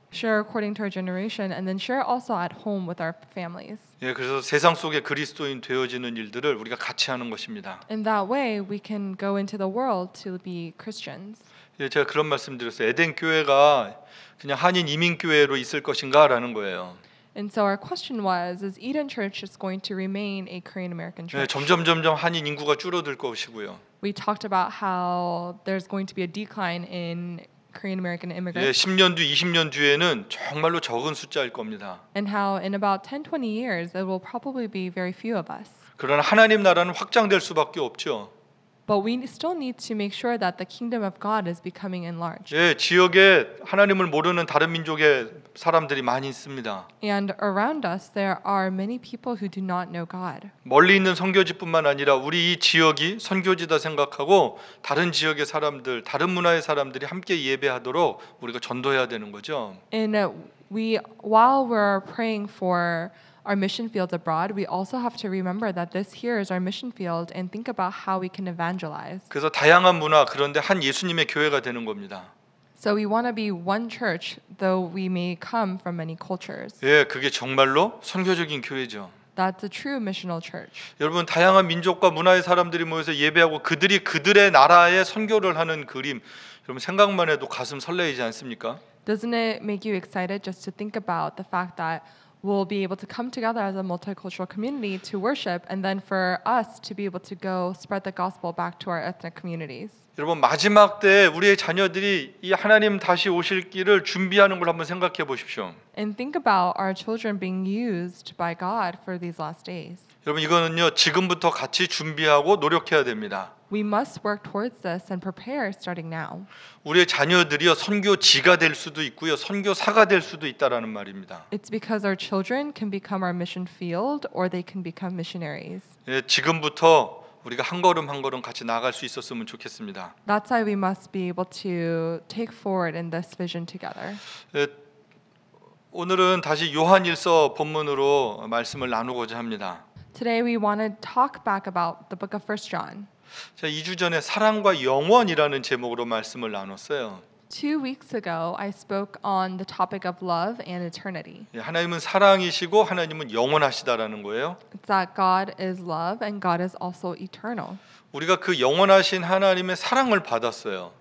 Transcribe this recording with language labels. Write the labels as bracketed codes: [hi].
[en] Share according to our generation, and then share also at home with our families. [ko] 예, 그래서 세상 속에 그리스도인 되어지는 일들을 우리가 같이 하는 것입니다. [en] In that way, we can go into the world to be Christians. [ko] 예, 제가 그런 말씀드렸어요. 에덴 교회가 그냥 한인 이민 교회로 있을 것인가라는 거예요. [en] And so our question was: Is Eden Church just going to remain a Korean American [ko] 예, [en] church? [ko] 점점 한인 인구가 줄어들 것이고요. [en] We talked about how there's going to be a decline in Korean American [ko] 예, [en] immigrants, [ko] 10년 뒤, 20년 뒤에는 정말로 적은 숫자일 겁니다. [en] and how in about 10, 20 years it will probably be very few of us. [ko] 그러나 하나님 나라는 확장될 수밖에 없죠. [en] But we still need to make sure that the kingdom of God is becoming enlarged. [ko] 예, 지역에 하나님을 모르는 다른 민족의 사람들이 많이 있습니다. [en] And around us there are many people who do not know God. [ko] 멀리 있는 선교지뿐만 아니라 우리 이 지역이 선교지다 생각하고 다른 지역의 사람들, 다른 문화의 사람들이 함께 예배하도록 우리가 전도해야 되는 거죠. [en] And while we're praying for our mission fields abroad, we also have to remember that this here is our mission field and think about how we can evangelize. [ko] 그래서 다양한 문화, 그런데 한 예수님의 교회가 되는 겁니다. [en] So we want to be one church, though we may come from many cultures. [ko] 예, 그게 정말로 선교적인 교회죠. [en] That's a true missional church. [ko] 여러분, 다양한 민족과 문화의 사람들이 모여서 예배하고 그들이 그들의 나라에 선교를 하는 그림, 여러분 생각만 해도 가슴 설레이지 않습니까? [en] Doesn't it make you excited just to think about the fact that we'll be able to come together as a multicultural community to worship, and then for us to be able to go spread the gospel back to our ethnic communities? [ko] 여러분, 마지막 때에 우리의 자녀들이 이 하나님 다시 오실 길을 준비하는 걸 한번 생각해 보십시오. [en] And think about our children being used by God for these last days. [ko] 여러분, 이거는요 지금부터 같이 준비하고 노력해야 됩니다. [en] We must work towards this and prepare starting now. [ko] 우리의 자녀들이요 선교지가 될 수도 있고요 선교사가 될 수도 있다라는 말입니다. [en] It's because our children can become our mission field or they can become missionaries. [ko] 예, 지금부터 우리가 한 걸음 한 걸음 같이 나아갈 수 있었으면 좋겠습니다. [en] That's why we must be able to take forward in this vision together. [ko] 예, 오늘은 다시 요한일서 본문으로 말씀을 나누고자 합니다. [en] Today we want to talk back about the book of 1 John. [ko] 자, 2주 전에 사랑과 영원이라는 제목으로 말씀을 나눴어요. [en] 2 weeks ago, I spoke on the topic of love and eternity. [ko] 예, 하나님은 사랑이시고 하나님은 영원하시다라는 거예요. [en] It's that God is love and God is also eternal. [ko] 우리가 그 영원하신 하나님의 사랑을 받았어요.